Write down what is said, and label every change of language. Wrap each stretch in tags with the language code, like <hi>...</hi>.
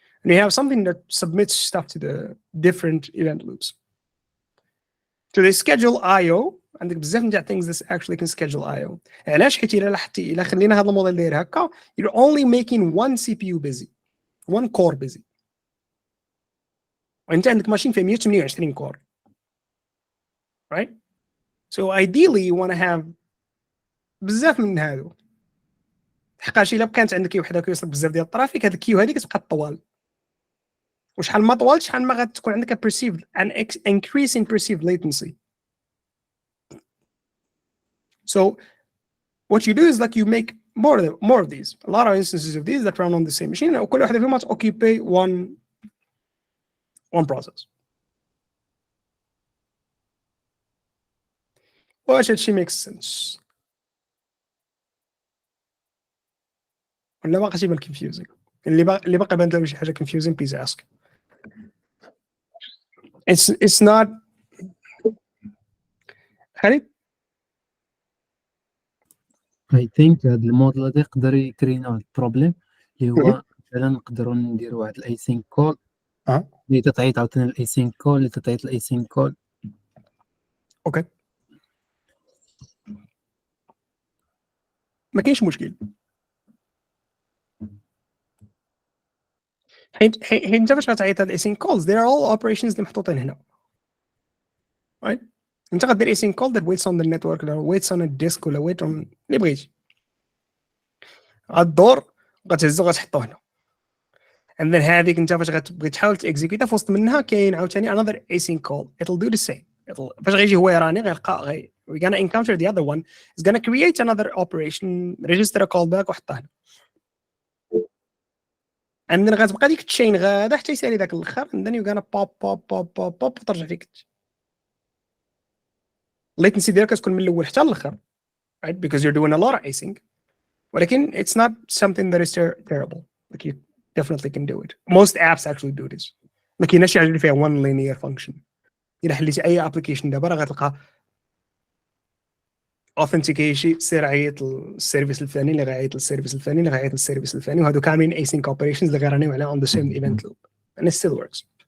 <en>And you have something that submits stuff to the different event loops. So they schedule I/O</en> <ar>عندك بزاف نتاع</ar> <en>things that actually can schedule I/O.</en> <ar>علاش؟ حيت إلا خلينا هذا الموديل داير هكا</ar> <en>you're only making one CPU busy, one core busy.</en> <ar>وأنت عندك ماشين فيها 128 كور.</ar> <en>Right? So ideally you want to have</en> <ar>بزاف من هادو. حقاش إلا كانت عندك وحده كيوصل بزاف ديال الترافيك هذيك الكيو هذه كتبقى طوال. وشحال ما طوال شحال ما غتكون عندك</ar> <en>perceived an increase in perceived latency. So what you do is like you make more of these, a lot of instances of these that run on the same machine.</en> <ar>وكل واحدة فيهم</ar> <en>occupy one process.</en> <ar>واش هادشي</ar> <en>makes sense؟</en> <ar>ولا باقي شي بان confusing؟ اللي باقي بان له شي حاجة confusing</ar> <en>please ask. It's not.</en> <ar>خالد؟</ar> <en>I think</en> <ar>هاد الموديل هذا يقدر يكرينا واحد البروبليم اللي هو مثلا نقدروا نديروا واحد الايسينك كول اللي تتعيط عاوتاني الايسينك كول اللي تتعيط الايسينك كول. اوكي ما كاينش مشكل. حيت انت فاش غتعيط هاد الايسينك كولز</ar> <en>they are all operations</en> <ar>اللي محطوطين هنا.</ar> <en>right</en> <ar>انت غدير</ar> <en>async call that waits on the network ولا waits on a disk ولا wait on</en> <ar>اللي بغيتي. غدور غتهزو غتحطو هنا</ar> <en>and then</en> <ar>هذيك انت فاش غتبغي تحاول تاكزيكيوتا في وسط منها كاين عاوتاني</ar> <en>another async call it'll do the same.</en> <ar>فاش غيجي هو يراني غيلقى</ar> <en>we're gonna encounter the other one is gonna create another operation register a callback</en> <ar>وحطها هنا</ar> <en>and then</en> <ar>غتبقى ديك التشين غادا حتى يسالي داك الاخر</ar> <en>and then you're gonna pop</en> <ar>وترجع فيك</ar> <en>latency</en> <ar>ديالك كتكون من الاول حتى الاخر</ar> <en>right because you're doing a lot of async ولكن it's not something that is terrible like you definitely can do it. Most apps actually do this.</en> <ar>ما كايناش شي حاجه اللي فيها</ar> <en>one linear function.</en> <ar>الا حليتي اي ابلكيشن دابا راه غتلقى authentication سير عيط للسيرفيس الفلاني اللي غيعيط للسيرفيس الفلاني اللي غيعيط للسيرفيس الفلاني وهادو كاملين async operations اللي غيرانيو على</ar> <en>on the same event loop and it still works.</en>